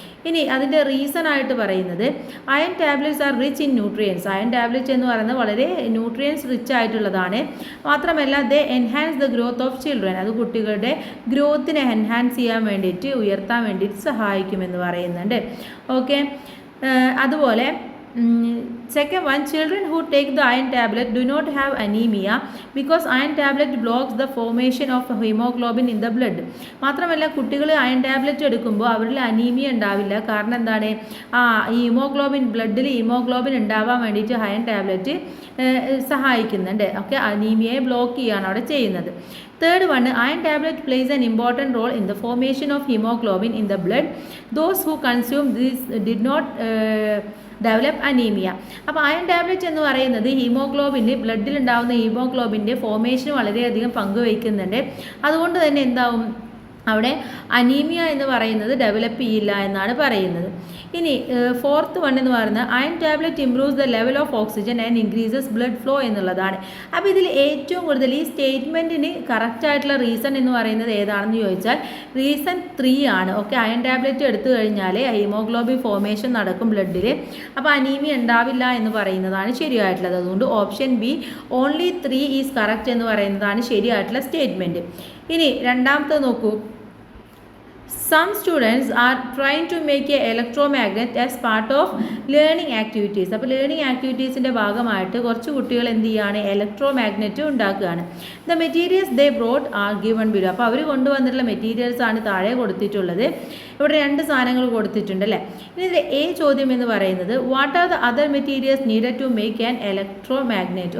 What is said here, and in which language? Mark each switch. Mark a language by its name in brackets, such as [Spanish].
[Malayalam] ഇനി അതിൻ്റെ റീസൺ ആയിട്ട് പറയുന്നത് [English] Iron tablets are rich in nutrients. [Malayalam] Iron tablet എന്ന് പറയുന്നത് വളരെ ന്യൂട്രിയൻസ് റിച്ച് ആയിട്ടുള്ളതാണ്. മാത്രമല്ല [English] They enhance the growth of children. [Malayalam] അത് കുട്ടികളുടെ ഗ്രോത്തിനെ എൻഹാൻസ് ചെയ്യാൻ വേണ്ടിയിട്ട്, ഉയർത്താൻ വേണ്ടിയിട്ട് സഹായിക്കുമെന്ന് പറയുന്നുണ്ട്. ഓക്കെ. അതുപോലെ [English] second one, children who take the iron tablet do not have anemia because iron tablet blocks the formation of hemoglobin in the blood. [Malayalam] മാത്രമല്ല കുട്ടികൾ അയൺ ടാബ്ലറ്റ് എടുക്കുമ്പോൾ അവരിൽ അനീമിയ ഉണ്ടാവില്ല. കാരണം എന്താണ്? ഈ ഹീമോഗ്ലോബിൻ, ബ്ലഡിൽ ഹീമോഗ്ലോബിൻ ഉണ്ടാവാൻ വേണ്ടിയിട്ട് അയൺ ടാബ്ലറ്റ് സഹായിക്കുന്നുണ്ട്. ഓക്കെ, അനീമിയയെ ബ്ലോക്ക് ചെയ്യുകയാണ് അവിടെ ചെയ്യുന്നത്. Third one, [English] Iron tablet plays an important role in the formation of haemoglobin in the blood. Those who consume this did not develop anaemia. [Malayalam] അപ്പോൾ അയൺ ടാബ്ലറ്റ് എന്ന് പറയുന്നത് haemoglobin, ബ്ലഡിൽ ഉണ്ടാകുന്ന ഹീമോഗ്ലോബിൻ്റെ ഫോർമേഷന് വളരെയധികം പങ്കുവയ്ക്കുന്നുണ്ട്. അതുകൊണ്ട് തന്നെ എന്താവും? അവിടെ അനീമിയ എന്ന് പറയുന്നത് ഡെവലപ്പ് ചെയ്യില്ല എന്നാണ് പറയുന്നത്. ഇനി ഫോർത്ത് വൺ എന്ന് പറയുന്നത് [English] iron tablet improves the level of oxygen and increases blood flow [Malayalam] എന്നുള്ളതാണ്. അപ്പോൾ ഇതിൽ ഏറ്റവും കൂടുതൽ ഈ സ്റ്റേറ്റ്മെൻറ്റിന് കറക്റ്റായിട്ടുള്ള റീസൺ എന്ന് പറയുന്നത് ഏതാണെന്ന് ചോദിച്ചാൽ റീസൺ 3 ആണ്. ഓക്കെ, അയൺ ടാബ്ലറ്റ് എടുത്തു കഴിഞ്ഞാൽ ഹീമോഗ്ലോബിൻ ഫോർമേഷൻ നടക്കും ബ്ലഡിൽ. അപ്പോൾ അനീമിയ ഉണ്ടാവില്ല എന്ന് പറയുന്നതാണ് ശരിയായിട്ടുള്ളത്. അതുകൊണ്ട് option B only 3 is correct എന്ന് പറയുന്നതാണ് ശരിയായിട്ടുള്ള സ്റ്റേറ്റ്മെൻറ്റ്. ഇനി രണ്ടാമത്തെ നോക്കൂ. [English] Some students are trying to make a electromagnet as part of learning activities. [Malayalam] അപ്പോൾ ലേണിംഗ് ആക്ടിവിറ്റീസിൻ്റെ ഭാഗമായിട്ട് കുറച്ച് കുട്ടികൾ എന്ത് ചെയ്യുകയാണ്? ഇലക്ട്രോമാഗ്നറ്റ് ഉണ്ടാക്കുകയാണ്. [English] The materials they brought are given below. [Malayalam] അപ്പോൾ അവർ കൊണ്ടുവന്നിട്ടുള്ള മെറ്റീരിയൽസ് ആണ് താഴെ കൊടുത്തിട്ടുള്ളത്. ഇവിടെ 2 സാധനങ്ങൾ കൊടുത്തിട്ടുണ്ട് അല്ലേ? ഇനി ഇതിൽ എ ചോദ്യം എന്ന് പറയുന്നത് [English] What are the other materials needed to make an electromagnet.